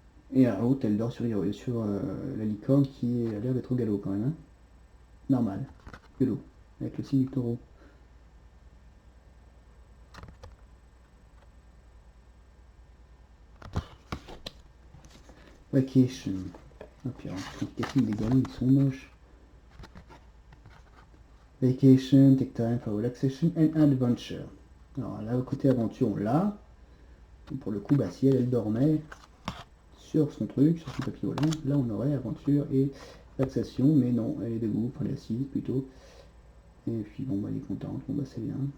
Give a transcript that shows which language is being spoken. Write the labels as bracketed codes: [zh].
[fr] Et à la route, elle dort sur la licorne qui a l'air d'être au galop quand même. Hein. Normal. Galop. Avec le signe du taureau. Vacation. Ah puis alors, les galons ils sont moches. [en] Vacation, take time for relaxation and adventure. [fr] Alors là, côté aventure, on l'a. Pour le coup, bah si elle dormait sur son truc, sur son tapis volant, là on aurait aventure et relaxation, mais non, elle est debout, enfin elle est assise plutôt. Et puis bon, bah elle est contente, bon bah c'est bien.